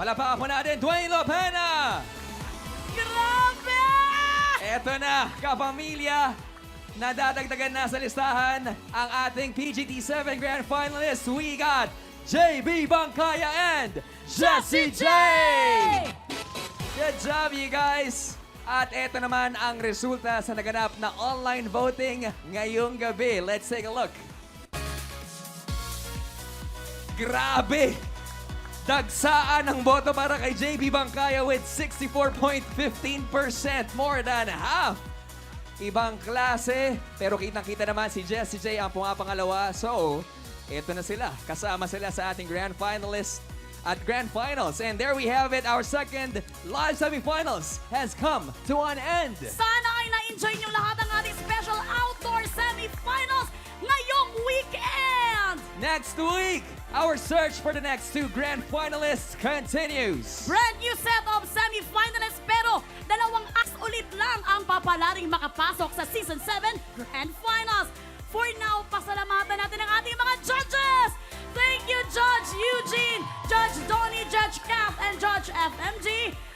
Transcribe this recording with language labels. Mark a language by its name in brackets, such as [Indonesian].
[Filipino] Palakpakan po natin, Dwayne Lopena! Grabe! Eto na, kapamilya, nadadagdagan na sa listahan ang ating PGT 7 Grand Finalists. [English] We got JB Bangkaya and Jessie J! Good job, you guys! [Filipino] At eto naman ang resulta sa naganap na online voting ngayong gabi. [English] Let's take a look. [Filipino] Grabe! Dagsaan ng boto para kay JB Bangkaya with 64.15%, [English] more than half. [Filipino] Ibang klase, pero kitang-kita naman si Jessie J ang pumapangalawa. So, eto na sila. Kasama sila sa ating Grand Finalists at Grand Finals. [English] And there we have it. Our second live semifinals has come to an end. [Filipino] Sana ay na-enjoy niyo lahat ang ating [English] special outdoor semifinals [Filipino] ngayong weekend! [English] Next week, our search for the next 2 Grand Finalists continues. Brand new set of semifinalists [Filipino] pero 2 acts ulit lang ang papalaring makapasok sa Season 7 Grand Finals. [English] For now, [Filipino] pasalamatan natin ang ating mga judges! [English] Thank you, Judge Eugene, Judge Donnie, Judge Cap, and Judge FMG.